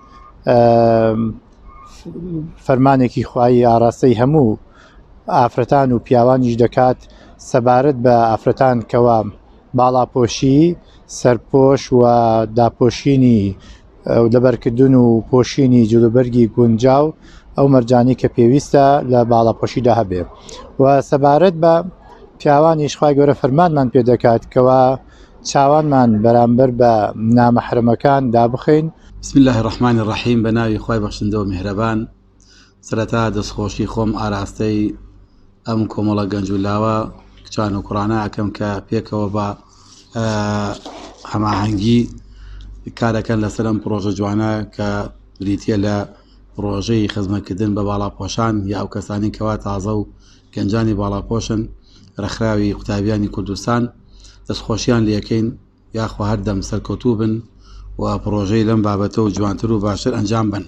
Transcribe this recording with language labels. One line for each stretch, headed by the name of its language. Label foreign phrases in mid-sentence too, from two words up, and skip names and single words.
Central Kurdish: فەرمانێکی خوایی ئاراستەی هەموو ئافرەتان و پیاوانیش دەکات سەبارەت بە ئافرەتان کەوا باڵاپۆشی سەرپۆش و داپۆشینی لەبەرکردن و پۆشینی جلوبەرگی گونجاو ئەو مەرجانی کە پێویستە لە باڵاپۆشیدا هەبێ و سەبارەت بە پیاوانیش خوای گەورە فەرمانمان پێ دەکات کەوا چاوانمان بەرامبەر بە نامەحرەمەکان دابخەین.
Arabic: بسم الله الرحمن الرحیم
Central Kurdish: بە ناوی خوای بەخشندە و میهرەبان. سەرەتا دەستخۆشی خۆم ئاراستەی ئەم کۆمەڵە گەنج و لاوە کچان و کوڕانە ئەکەم کە پێکەوە بە هەماهەنگی کارەکەن لەسەر ئەم پرۆژە جوانە کە بریتە لە ڕۆژەی خزمەتکردن بە باڵاپۆشان یا ئەو کەسانی کەوا تازە و گەنجانی باڵاپۆشن رەخراوی قوتابیانی کوردستان دەستخۆشیان لەکەین یاخوا هەردەم سەرکەوتوو بن و پرۆژەی لەم بابەتە و جوانتر و باشتر ئەنجام بن.